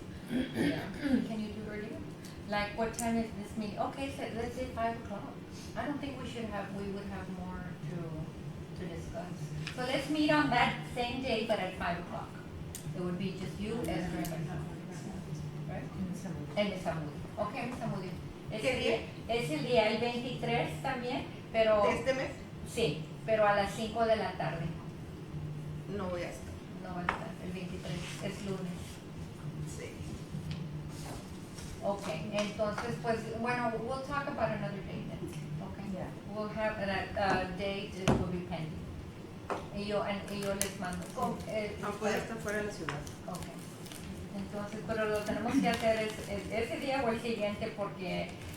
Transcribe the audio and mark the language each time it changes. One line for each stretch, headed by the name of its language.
English: Yeah. Can you do earlier? Like, what time is this meeting? Okay, so let's say 5 o'clock. I don't think we would have more to discuss. So let's meet on that same day, but at 5 o'clock. It would be just you, Esther, and myself. Right? And Miss Amudi. Okay, Miss Amudi.
Spanish: Es el día el 23 también, pero... ¿De este mes? Sí, pero a las 5 de la tarde. No voy a estar. No va a estar, el 23, es lunes. Sí.
English: Okay,
Spanish: entonces, pues, bueno,
English: we'll talk about another day then, okay? Yeah. We'll have that date, it will be pending.
Spanish: Y yo les mando. No puede estar fuera de la ciudad.
English: Okay.
Spanish: Entonces, pero lo tenemos que hacer ese día o el siguiente porque,